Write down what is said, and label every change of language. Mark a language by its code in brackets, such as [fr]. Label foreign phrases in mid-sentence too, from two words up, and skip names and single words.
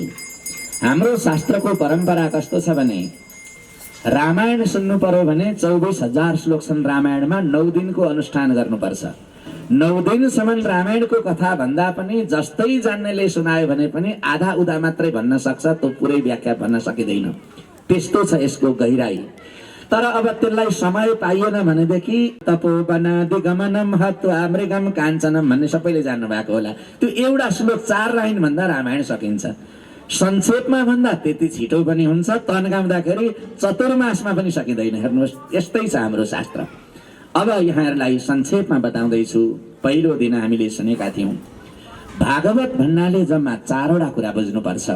[ne] हाम्रो शास्त्रको परम्परा कस्तो छ भने रामायण सुन्नु पर्यो भने 24,000 श्लोक छन् रामायणमा। 9 दिनको अनुष्ठान गर्नुपर्छ। 9 दिनसम्म रामायणको कथा भन्दा पनि जस्तै जान्नेले सुनायो भने पनि आधा उधा मात्रै भन्न सक्छ, त्यो पुरै व्याख्या भन्न सकिँदैन। त्यस्तो छ यसको गहिराई। तर अब त्यसलाई समय पाइएन भनेदेखि [sa] तपोवनादि गमनम हत्वा मृगम काञ्चनम [ne] भन्ने सबैले जान्नु भएको होला। त्यो एउटा श्लोक 4 लाइन भन्दा रामायण सकिन्छ। संक्षेपमा भन्दा त्यति छिटो पनि हुन्छ, तन्काउँदाखेरि चतुर्मासमा पनि सकिँदैन। हेर्नुहोस्, यस्तै छ हाम्रो शास्त्र। अब यहाँहरूलाई संक्षेपमा बताउँदैछु। पहिलो दिन हामीले सुनेका थियौँ भागवत भन्नाले जम्मा 4वटा कुरा बुझ्नुपर्छ।